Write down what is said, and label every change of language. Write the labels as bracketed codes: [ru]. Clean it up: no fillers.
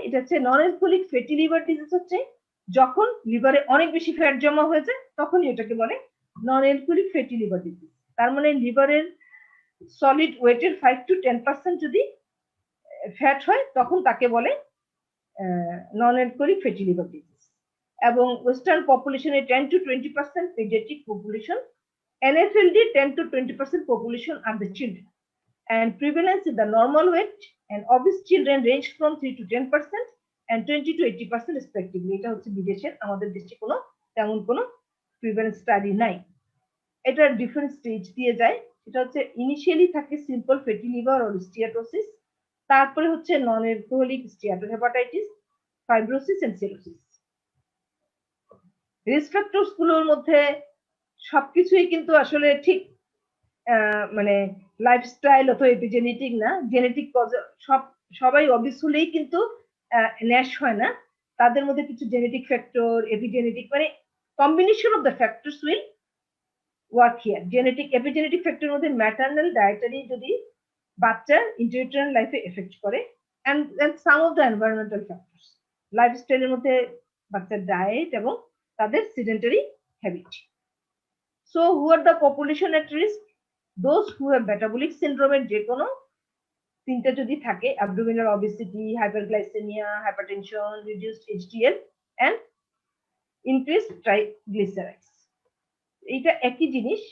[bn] এটা হচ্ছে non alcoholic fatty liver disease হচ্ছে যখন লিভারে অনেক বেশি ফ্যাট জমা হয়ে যায় তখনই এটাকে বলে non alcoholic fatty liver disease. তার মানে লিভারের সলিড ওয়েটের 5 to 10% যদি ফ্যাট হয় তখন তাকে বলে non alcoholic fatty liver disease. এবং western পপুলেশনের [en] 10 to 20% paediatric population, NFLD 10 to 20% population are the children, and prevalence in the normal weight and obese children range from 3 to 10% and 20 to 80% respectively. [bn] এটা হচ্ছে বিদেশের, আমাদের দেশে কোনো তেমন কোনো প্রিভ্যালেন্স স্টাডি নাই। এটা ডিফারেন্ট স্টেজ দিয়ে যায়। এটা হচ্ছে ইনিশিয়ালি থাকে সিম্পল ফ্যাটি লিভার অর স্টিয়াটোসিস, তারপরে হচ্ছে non alcoholic steatohepatitis, fibrosis and cirrhosis. Risk factors গুলোর মধ্যে সবকিছুই কিন্তু আসলে ঠিক মানে লাইফস্টাইল অথবা এপিজেনেটিক না, জেনেটিক কজ। সবাই অবিস হলেই কিন্তু ন্যাশ হয় না, তাদের মধ্যে কিছু জেনেটিক ফ্যাক্টর, এপিজেনেটিক, মানে combination of the factors will work here. Genetic, epigenetic ফ্যাক্টরের মধ্যে ম্যাটারনাল ডায়েটারি যদি বাচ্চার ইন্টারনাল লাইফে এফেক্ট করে, and some of the environmental factors, লাইফস্টাইলের মধ্যে বাচ্চার ডায়েট এবং তাদের sedentary habit. [en] So who are the population at risk? Those who have metabolic syndrome [bn] এর যে কোনো তিনটা যদি থাকে, [en] abdominal obesity, hyperglycemia, hypertension, reduced HDL and increased triglycerides, [bn] এটা একই জিনিস।